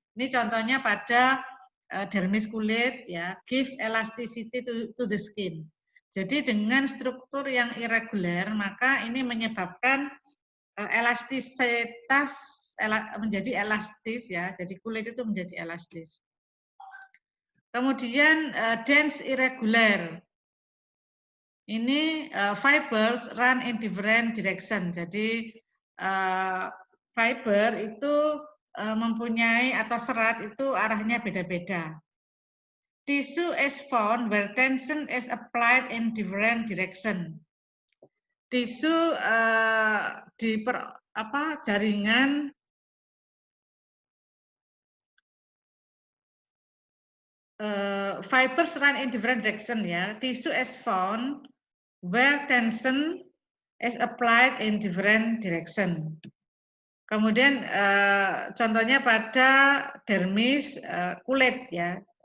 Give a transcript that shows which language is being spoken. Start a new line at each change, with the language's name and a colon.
Indonesian: Ini contohnya pada dermis kulit ya,
English: give elasticity to the skin.
Indonesian: Jadi dengan struktur yang irregular, maka ini menyebabkan elastisitas menjadi elastis ya. Jadi kulit itu menjadi elastis. Kemudian dense irregular.
English: Ini fibers run in different direction.
Indonesian: Jadi fiber itu mempunyai atau serat itu arahnya beda-beda.
English: Tissue is found where tension is applied in different direction.
Indonesian: Tisu di jaringan
English: fibers run in different direction ya. Tissue is found where tension is applied in different direction.
Indonesian: Kemudian contohnya pada dermis kulit ya.